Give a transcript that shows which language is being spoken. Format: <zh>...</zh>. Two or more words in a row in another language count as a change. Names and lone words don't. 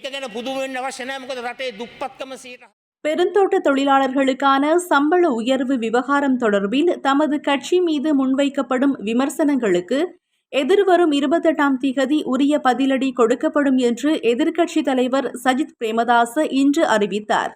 <si>පුදුම වෙන්න අවශ්‍ය නැහැ. මොකද රටේ දුප්පත්කම 100</si> <ta>பெருந்தோட்ட தொழிலாளர்களுக்கான சம்பள உயர்வு விவகாரம் தொடர்பில் தமது கட்சி மீது முன்வைக்கப்படும் விமர்சனங்களுக்கு எதிர்வரும் 28ஆம் திகதி உரிய பதிலடி கொடுக்கப்படும் என்று எதிர்க்கட்சித் தலைவர் சஜித் பிரேமதாச இன்று அறிவித்தார்.</ta>